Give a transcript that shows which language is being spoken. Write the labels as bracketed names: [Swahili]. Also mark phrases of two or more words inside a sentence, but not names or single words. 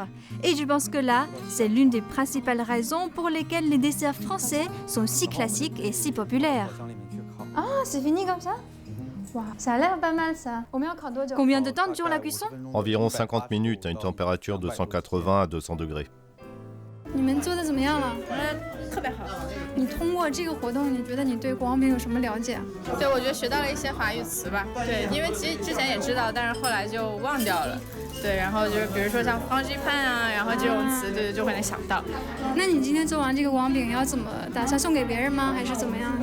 [French] Et je pense que là, c'est l'une des principales raisons pour lesquelles les desserts français sont si classiques et si populaires. Ah, c'est fini comme ça? Wow, ça a l'air pas mal ça. Combien de temps dure la cuisson? Environ 50 minutes à une température de 180 à 200 degrés. [Chinese] 特别好。你通过这个活动，你觉得你对国王饼有什么了解？对，我觉得学到了一些法语词吧。对，因为其实之前也知道，但是后来就忘掉了。对，然后就是比如说像方鸡pan啊，然后这种词，对，就会能想到。那你今天做完这个国王饼，要怎么打算送给别人吗？还是怎么样？